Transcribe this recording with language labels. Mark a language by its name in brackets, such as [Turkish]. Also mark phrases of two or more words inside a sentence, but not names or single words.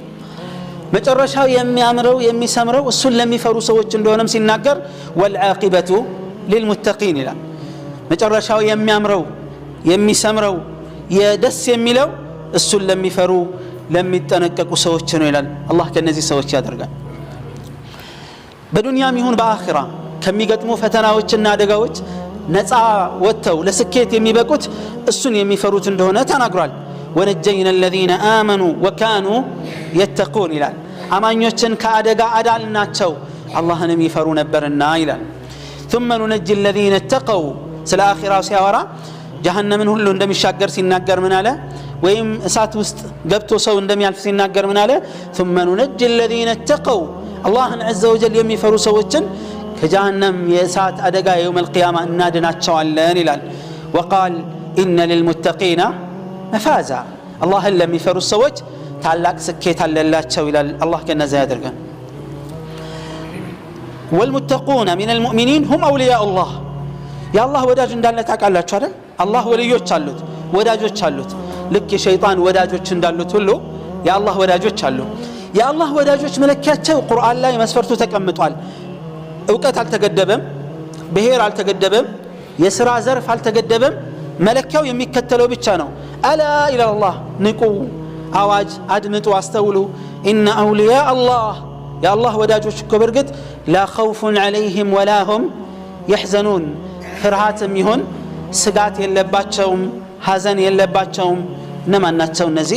[Amharic] መጨረሻው የሚያምረው የሚሰምረው እሱን ለሚፈሩ ሰዎች እንደሆነም ሲናገር [Arabic] والعاقبة للمتقين [Amharic] ይላል መጨረሻው የሚያምረው የሚሰምረው የደስ የሚለው እሱን ለሚፈሩ ለሚጠነቀቁ ሰዎች ነው ይላል አላህ ከነዚህ ሰዎች ያደርጋል በዱንያም ይሁን በአኺራ ከሚገጥሙ ፈተናዎችና አደጋዎች ነፃ ወጥተው ለስኬት የሚበቁት እሱን የሚፈሩት እንደሆነ ተናግሯል [Arabic] ونجينا الذين آمنوا وكانوا يتقون [Amharic] ይላል አማኞችን ከአደጋ አዳልናቸው አላህንም ይፈሩ ነበርና ይላል። [Arabic] ثم ننجي الذين اتقوا [Amharic] ስለ አኺራው ሲያወራ ጀሃነምን ሁሉ እንደሚሻገር ሲናገር ምን አለ? ወይም እሳት ውስጥ ገብቶ ሰው እንደሚያልፍ ሲናገር ምን አለ? [Arabic] ثم ننجي الذين اتقوا [Amharic] አላህን [Arabic] عز وجل [Amharic] የሚፈሩ ሰዎችን ከጀሃነም የእሳት አደጋ [Arabic] يوم القيامة [Amharic] እናድናቸዋለን ይላል። [Arabic] وقال إن للمتقين مفازا [Amharic] አላህን ለሚፈሩ ሰዎች ታላቅ ስኬት አለላቸው ይላል። አላህ ከነዛ ያድርገን። [Arabic] والمتقون من المؤمنين هم أولياء الله يا الله [Amharic] ወዳጅ እንዳለ ታውቃላችሁ አይደል? አላህ ወልዮች አሉት ወዳጆች አሉት። ልክ የሸይጣን ወዳጆች እንዳሉት ሁሉ የአላህ ወዳጆች አሉ። የአላህ ወዳጆች መለኪያቸው ቁርአን ላይ መስፈርቱ ተቀምጧል። እውቀት አልተገደበም፣ ብሔር አልተገደበም፣ የሥራ ዘርፍ አልተገደበም። መለኪያው የሚከተለው ብቻ ነው። [Arabic] ألا إلا الله [Amharic] ንቁ፣ አዋጅ አድምጡ፣ አስተውሉ። [Arabic] إن أولياء الله [Amharic] የአላህ ወዳጆች እኮ በርግጥ [Arabic] لا خوف عليهم ولا هم يحزنون [Amharic] ፍርሃትም ይሁን ስጋት የለባቸውም፣ ሐዘን የለባቸውም። እነማን ናቸው እነዚህ?